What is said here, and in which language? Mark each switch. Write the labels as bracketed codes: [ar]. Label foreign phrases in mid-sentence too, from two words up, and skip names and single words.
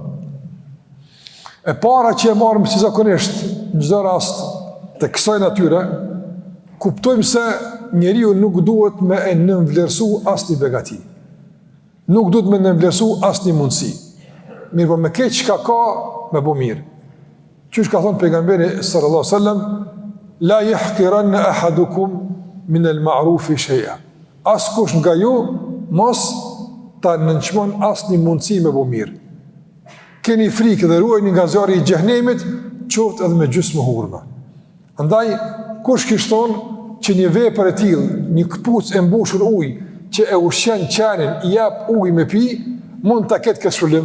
[sq] E para që e marrim si zakonisht në çdo rast të kësaj natyre, kuptojmë se njeriu nuk duhet me e nënvlerësu asnjë begati. Nuk duhet me nënvlerësu asnjë mundësi. Mirë, po me keq çka ka, me bo mirë. Qysh ka thënë pejgamberi [ar] صلى الله عليه وسلم, لا يحقرن أحدكم من المعروف شيئا. [sq] Askush nga ju mos ta nënçmon asnjë mundësi me bo mirë. Keni frikë dhe ruajni nga zjarri i xhenemit, qoftë edhe me gjysmë hurme. Andaj, kush kishton që një vepër e tillë, një këpucë e mbushur ujë, që e ushqen qenin, i jep ujë me pi, mund ta ketë këtë shpëlim.